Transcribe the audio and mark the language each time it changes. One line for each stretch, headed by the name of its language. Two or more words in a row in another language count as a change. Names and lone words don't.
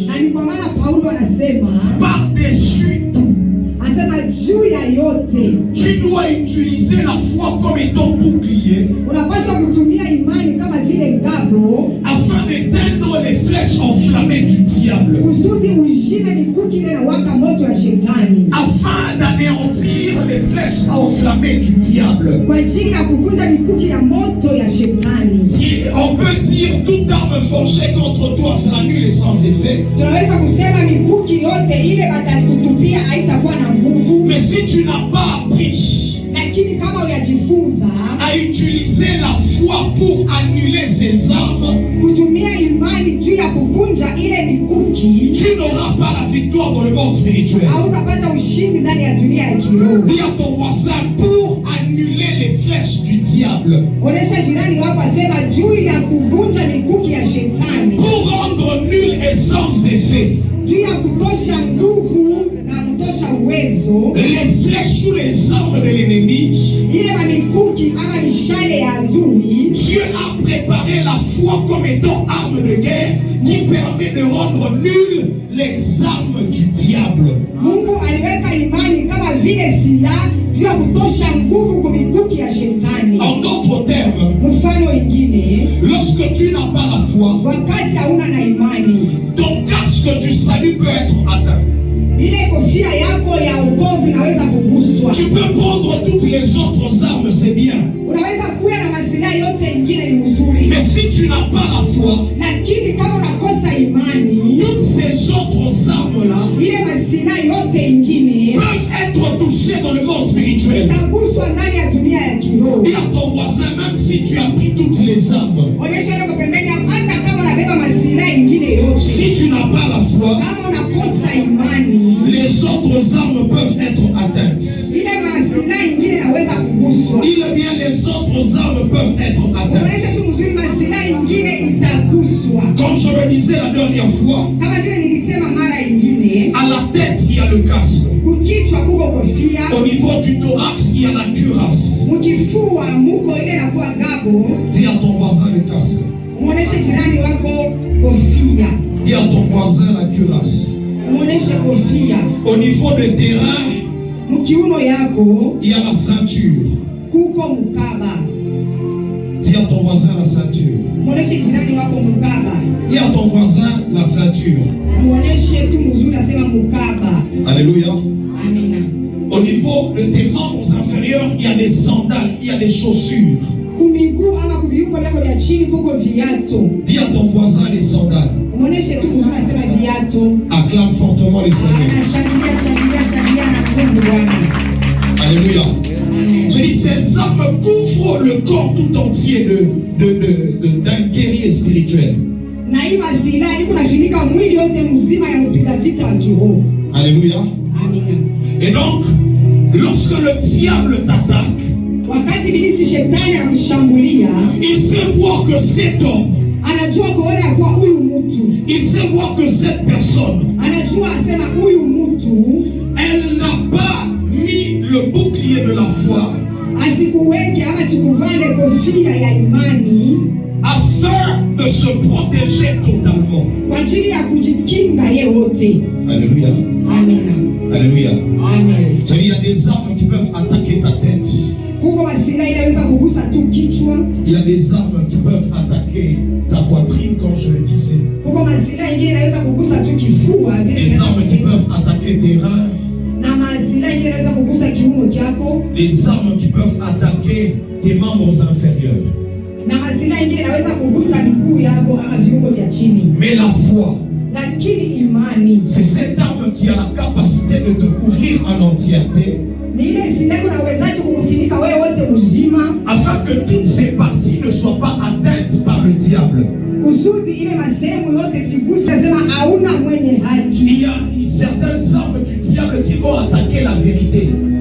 Swahili: Na ni kwa maana Paulo anasema,
French: par-dessus tout,
Swahili: anasema juu ya yote
French: tu dois utiliser la foi comme étant bouclier
Swahili: unapaswa kutumia imani kama vile ngabo,
French: afin d'éteindre les flèches enflammées du diable,
Swahili: kusudi uzime mikuki ile na waka moto ya shetani,
French: afin d'anéantir les flèches enflammées du diable.
Swahili: kwa ajili ya kuvunja mikuki ya moto ya shetani.
French: Si on peut dire toute arme forgée contre toi sera nulle et sans effet.
Swahili: Tunaweza kusema mikuki yote ile batakutupia haitakuwa na nguvu,
French: Mais si tu n'as pas appris
Swahili: lakini kama uyajifunza
French: à utiliser la foi pour annuler ces armes,
Swahili: kutumia imani juu ya kuvunja ile mikuki,
French: tu n'auras pas la victoire dans le monde spirituel.
Swahili: hautapata ushindi ndani ya dunia ya kiroho.
French: Dis à ton voisin, pour annuler les flèches du diable,
Swahili: Onesha jirani wako asema juu ya kuvunja mikuki ya shetani,
French: pour rendre nul et sans effet
Swahili: juu ya kutosha nguvu na kutosha uwezo
French: les flèches ou les armes de l'ennemi.
Swahili: ile mamikuki ama mishale ya adui.
French: Dieu a préparé la foi comme étant arme de guerre qui permet de rendre nulles les armes du diable.
Swahili: Mungu aliweka imani kama vile silaha juu ya kutosha nguvu kwa mikuki ya shetani.
French: En d'autres termes,
Swahili: Mfano ingine,
French: lorsque tu n'as pas la foi,
Swahili: wakati hauna na imani,
French: ton casque du salut peut être atteint.
Swahili: ile kofia yako ya wokovu inaweza kuguswa.
French: Tu peux prendre toutes les autres armes, c'est bien.
Swahili: Unaweza kuwa na masilaha yote ingine ni mzuri,
French: Mais si tu n'as pas la foi,
Swahili: lakini kama unakosa imani,
French: toutes ces autres armes-là
Swahili: ile masilaha yote ingine
French: peuvent être touchées dans le monde spirituel.
Swahili: itaguswa ndani ya dunia ya kiroho.
French: Dis à ton voisin, même si tu as pris toutes les armes,
Swahili: Onyesha ndio pembeni yako, hata kama unabeba masilaha ingine yote,
French: si tu n'as pas la foi,
Swahili: kama unakosa imani,
French: les autres armes peuvent être atteintes.
Swahili: ile masilaha ingine inaweza kuguswa.
French: Dis le bien, les autres armes peuvent être
Swahili: Onyesha
French: atteintes.
Swahili: tu mzuri, masilaha ingine itaguswa.
French: Comme je le disais la dernière fois,
Swahili: Kama vile nilisema mara ingine,
French: à la tête, il y a le casque.
Swahili: kukichwa kuko kofia,
French: Au niveau du thorax, il y a la cuirasse.
Swahili: mkifua muko ile inakuwa ngabo.
French: Dis à ton voisin le casque.
Swahili: Muoneshe jirani wako kofia,
French: Dis à ton voisin la cuirasse.
Swahili: muoneshe kofia.
French: Au niveau des terrains,
Swahili: Mkiuno yako
French: il y a la ceinture.
Swahili: kuko mkaba.
French: Dis à ton voisin la ceinture.
Swahili: Muoneshe jirani wako mkaba.
French: Dis à ton voisin la ceinture.
Swahili: Muoneshe tu mzuri, asema mkaba.
French: Alléluia.
Swahili: Amina.
French: Au niveau de tes membres inférieurs, il y a des sandales, il y a des chaussures.
Swahili: Kumiguu ama kuviungo vyako vya chini kuko viato.
French: Dis à ton voisin les sandales.
Swahili: Muoneshe tu mzuri, asema viato.
French: Acclame fortement les Seigneurs.
Swahili: Anashangilia na Mungu Bwana.
French: Alléluia.
Swahili: Amen.
French: Je dis, ces armes couvrent le corps tout entier d'un guerrier spirituel.
Swahili: Na hii masilaha iko nafinika mwili yote mzima ya mpiga vita wa kiroho.
French: Alléluia.
Swahili: Amina.
French: Et donc, lorsque le diable t'attaque,
Swahili: Wakati ibilisi shetani anakushambulia,
French: il sait voir que cet homme,
Swahili: anajua kuona kwa huyu mtu,
French: il sait voir que cette personne,
Swahili: anajua asema huyu mtu
French: elle n'a pas mis le bouclier de la foi
Swahili: asikuweke ama sikuvale kofia ya imani
French: afin de se protéger totalement.
Swahili: kwa ajili ya kujikinga yeye wote.
French: Alléluia.
Swahili: Amina.
French: Alléluia.
Swahili: Amen.
French: C'est-à-dire, il y a des armes qui peuvent attaquer ta tête.
Swahili: Kuko masilaha inaweza kugusa tu kichwa.
French: Il y a des armes qui peuvent attaquer ta poitrine, comme je le disais.
Swahili: Kuko masilaha ingine inaweza kugusa tu kifua vile
French: Les armes qui peuvent attaquer tes reins.
Swahili: na masilaha ingine inaweza kugusa kiuno chako,
French: Les armes qui peuvent attaquer tes membres inférieurs.
Swahili: na masilaha ingine inaweza kugusa miguu yako ama viungo vya chini.
French: Mais la foi,
Swahili: Lakini imani
French: c'est cette arme qui a la capacité de te couvrir en entièreté, afin que toutes ces parties ne soient pas atteintes par le diable. Il y a certaines armes du diable qui vont attaquer la vérité.